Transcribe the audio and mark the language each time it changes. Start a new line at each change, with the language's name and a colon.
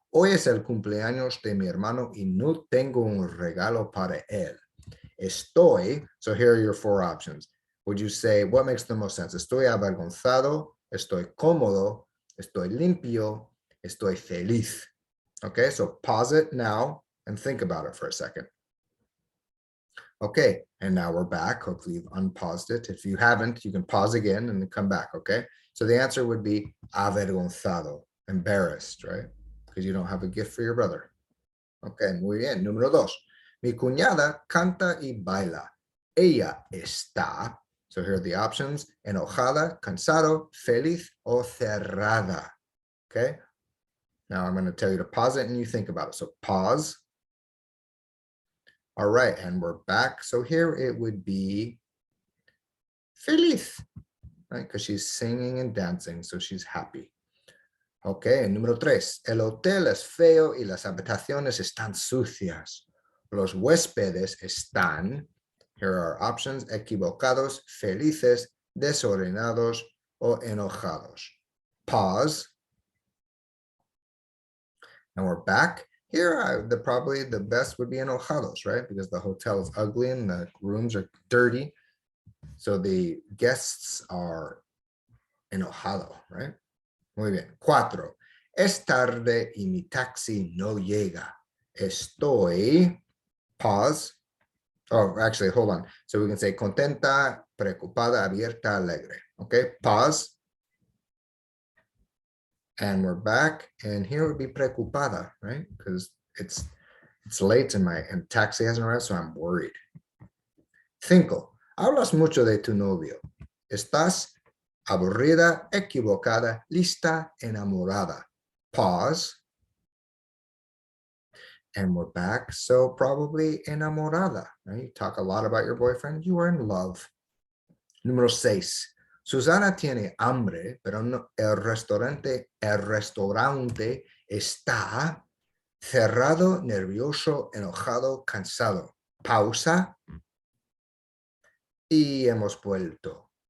Spanish: Hoy es el cumpleaños de mi hermano y no tengo un regalo para él.
English: Estoy, so here are your four options. Would you say, what makes the most sense?
Spanish: Estoy avergonzado, estoy cómodo, estoy limpio, estoy feliz.
English: Okay, so pause it now and think about it for a second. Okay, and now we're back. Hopefully you've unpaused it. If you haven't, you can pause again and then come back, okay? So the answer would be avergonzado, embarrassed, right? Because you don't have a gift for your brother.
Spanish: Okay, muy bien. Número dos. Mi cuñada canta y baila. Ella está,
English: so here are the options,
Spanish: enojada, cansado, feliz, o cerrada.
English: Okay, now I'm going to tell you to pause it and you think about it. So pause. All right, and we're back. So here it would be feliz, right? Because she's singing and dancing, so she's happy.
Spanish: Okay, número tres. El hotel es feo y las habitaciones están sucias. Los huéspedes están,
English: here are our options,
Spanish: equivocados, felices, desordenados, o enojados.
English: Pause. And we're back. Here, probably the best would be enojados, right? Because the hotel is ugly and the rooms are dirty. So the guests are enojado, right?
Spanish: Muy bien. Cuatro. Es tarde y mi taxi no llega.
English: Estoy, pause. Oh, actually, hold on. So we can say
Spanish: contenta, preocupada, abierta, alegre.
English: Okay, pause. And we're back, and here would be preocupada, right? Because it's late and taxi hasn't arrived, so I'm worried.
Spanish: Cinco. Hablas mucho de tu novio. Estás aburrida, equivocada, lista, enamorada.
English: Pause. And we're back. So probably enamorada, right? You talk a lot about your boyfriend. You are in love.
Spanish: Número seis. Susana tiene hambre, pero no, el restaurante está cerrado, nervioso, enojado, cansado. pausa y hemos vuelto.